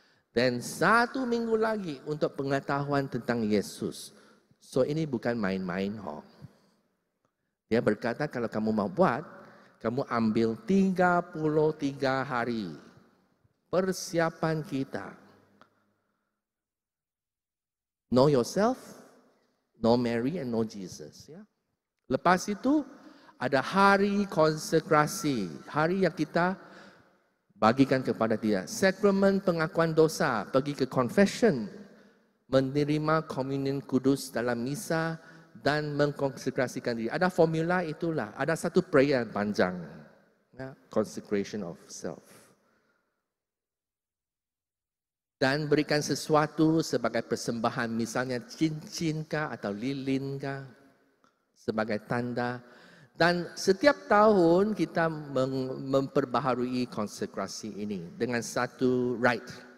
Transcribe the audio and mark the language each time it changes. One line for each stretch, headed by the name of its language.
Malay: Dan 1 minggu lagi untuk pengetahuan tentang Yesus. So ini bukan main-main. Dia berkata kalau kamu mau buat, kamu ambil 33 hari. Persiapan kita.
English: Know yourself, know Mary and know Jesus.
Malay: Ya. Lepas itu ada hari konsekrasi, hari yang kita bagikan kepada dia. Sakramen pengakuan dosa, pergi ke confession, menerima komunion kudus dalam misa dan mengkonsekrasikan diri. Ada formula itulah, ada satu prayer panjang.
English: Ya, consecration of self.
Malay: Dan berikan sesuatu sebagai persembahan, misalnya cincin kah atau lilin kah, sebagai tanda. Dan setiap tahun kita memperbaharui konsekrasi ini dengan satu rite.